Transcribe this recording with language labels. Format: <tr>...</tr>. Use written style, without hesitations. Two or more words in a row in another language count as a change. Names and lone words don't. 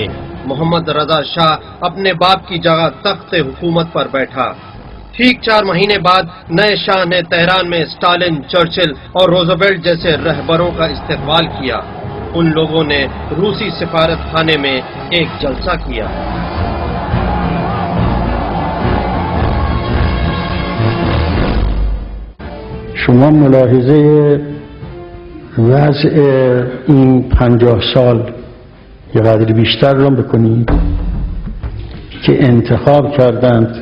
<ur>محمد رضا شاہ اپنے باپ کی جگہ تخت حکومت پر بیٹھا۔ ٹھیک 4 مہینے بعد نئے شاہ نے تہران میں اسٹالن، چرچل اور روزویلٹ جیسے رہبروں کا استقبال کیا۔ ان لوگوں نے روسی سفارت خانے میں ایک جلسہ کیا۔</ur> <fa>شما ملاحظه وضع این 50 سال یا قدری بیشتر را بکنید که انتخاب کردند</fa>